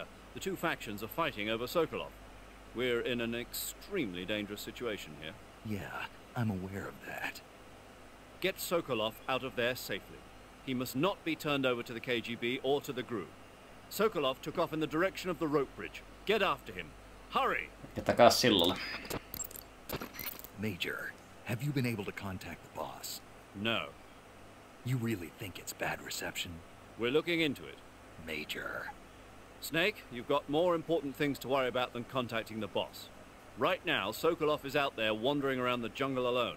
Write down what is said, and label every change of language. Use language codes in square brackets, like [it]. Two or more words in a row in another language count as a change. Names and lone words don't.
[en] The two factions are fighting over Sokolov. We're in an extremely dangerous situation here. Yeah, I'm aware of that. Get Sokolov out of there safely. He must not be turned over to the KGB or to the GRU. Sokolov took off in the direction of the rope bridge. Get after him. Hurry! [fi] Ja takas sillalle. [en] Major, have you been able to contact the boss? No. You really think it's bad reception? We're looking into it. Major. Snake, you've got more important things to worry about than contacting the boss. Right now, Sokolov is out there wandering around the jungle alone.